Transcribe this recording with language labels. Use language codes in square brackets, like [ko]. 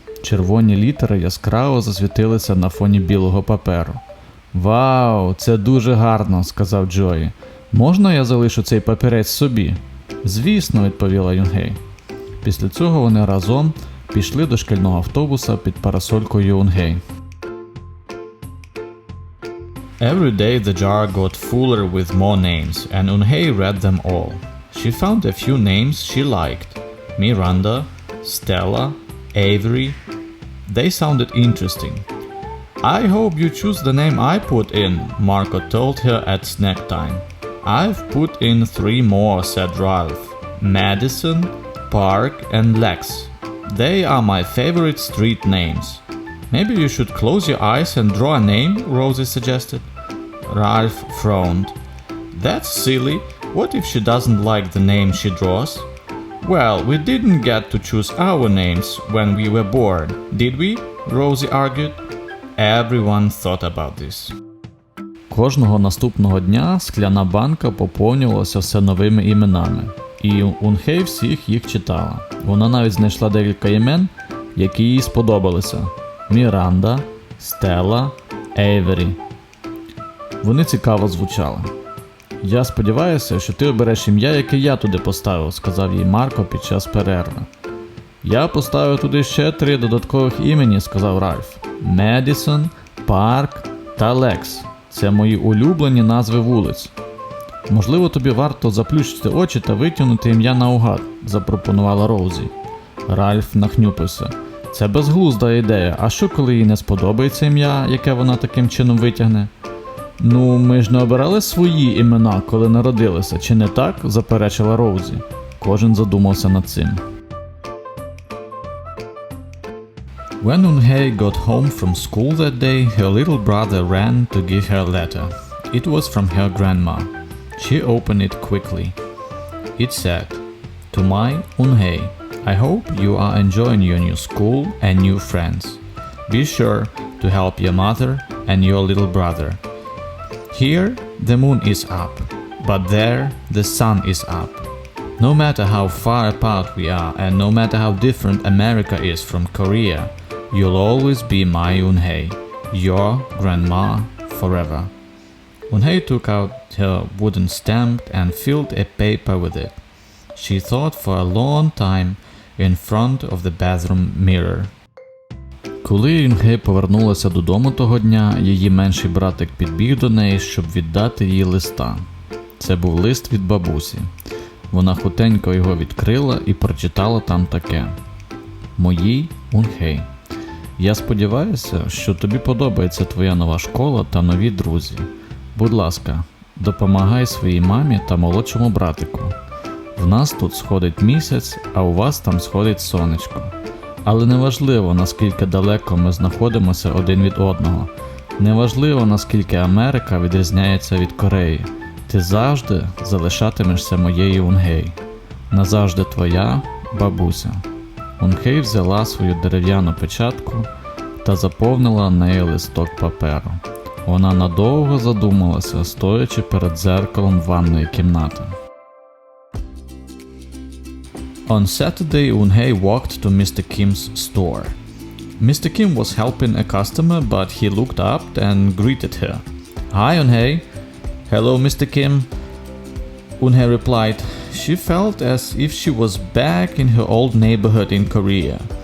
[uk] Червоні літери яскраво засвітилися на фоні білого паперу. «Вау, це дуже гарно», – сказав Чой. «Можна я залишу цей папірець собі?» «Звісно», – відповіла Юнхей. Після цього вони разом пішли до шкільного автобуса під парасолькою Юнхей. [en] Every day the jar got fuller with more names, and Unhei read them all. She found a few names she liked. Miranda, Stella, Avery. They sounded interesting. I hope you choose the name I put in, Marco told her at snack time. I've put in 3 more, said Ralph. Madison, Park, and Lex. They are my favorite street names. Maybe you should close your eyes and draw a name, Rosie suggested. Ralph frowned. That's silly. What if she doesn't like the name she draws? Well, we didn't get to choose our names when we were born, did we? Rosie argued. Everyone thought about this. [uk] Кожного наступного дня скляна банка поповнювалася все новими іменами, і Унхей всіх їх читала. Вона навіть знайшла декілька імен, які їй сподобалися: Міранда, Стелла, Ейвері. Вони цікаво звучали. «Я сподіваюся, що ти обереш ім'я, яке я туди поставив», – сказав їй Марко під час перерви. «Я поставив туди ще 3 додаткових імені», – сказав Ральф. «Медісон, Парк та Лекс. Це мої улюблені назви вулиць». «Можливо, тобі варто заплющити очі та витягнути ім'я наугад», – запропонувала Роузі. Ральф нахнюпився. «Це безглузда ідея, а що коли їй не сподобається ім'я, яке вона таким чином витягне?» «Ну, ми ж не обирали свої імена, коли народилися, чи не так?» – заперечила Роузі. Кожен задумався над цим. [en] When Eun-hye got home from school that day, her little brother ran to give her a letter. It was from her grandma. She opened it quickly. It said, "To my Eun-hye, I hope you are enjoying your new school and new friends. Be sure to help your mother and your little brother. Here, the moon is up, but there, the sun is up. No matter how far apart we are and no matter how different America is from Korea, you'll always be my Eun-hye, your grandma forever." Eun-hye took out her wooden stamp and filled a paper with it. She thought for a long time in front of the bathroom mirror. [uk] Коли Юнхей повернулася додому того дня, її менший братик підбіг до неї, щоб віддати їй листа. Це був лист від бабусі. Вона хутенько його відкрила і прочитала там таке: «Моїй Юнхей, я сподіваюся, що тобі подобається твоя нова школа та нові друзі. Будь ласка, допомагай своїй мамі та молодшому братику. В нас тут сходить місяць, а у вас там сходить сонечко. Але неважливо, наскільки далеко ми знаходимося один від одного. Неважливо, наскільки Америка відрізняється від Кореї. Ти завжди залишатимешся моєю Юнхей. Назавжди твоя бабуся». Юнхей взяла свою дерев'яну печатку та заповнила нею листок паперу. Вона надовго задумалася, стоячи перед дзеркалом ванної кімнати. [en] On Saturday, Eun-hye walked to Mr. Kim's store. Mr. Kim was helping a customer, but he looked up and greeted her. "Hi, Eun-hye." "Hello, Mr. Kim." Eun-hye replied. She felt as if she was back in her old neighborhood in Korea.